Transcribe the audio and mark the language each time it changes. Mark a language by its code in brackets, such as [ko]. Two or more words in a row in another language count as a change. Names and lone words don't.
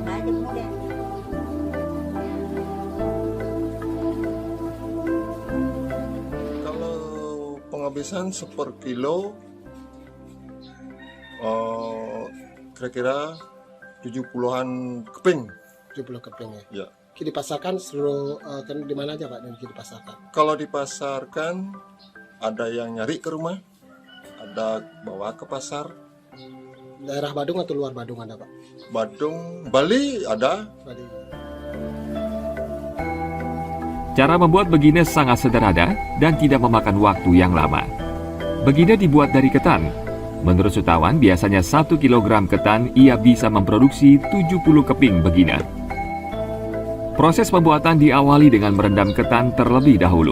[id] Kalau penghabisan seper kilo kira-kira 70-an keping. 70 keping ya. Ya. Dipasarkan seluruh di mana aja Pak? Dipasarkan. Kalau dipasarkan ada yang nyari ke rumah, ada bawa ke pasar. Daerah Badung atau luar Badung ada Pak? Badung, Bali ada. Bali. Cara membuat begina sangat sederhana dan tidak memakan waktu yang lama. Begina dibuat dari ketan. Menurut Sutawan, biasanya 1 kg ketan ia bisa memproduksi 70 keping begina. Proses pembuatan diawali dengan merendam ketan terlebih dahulu.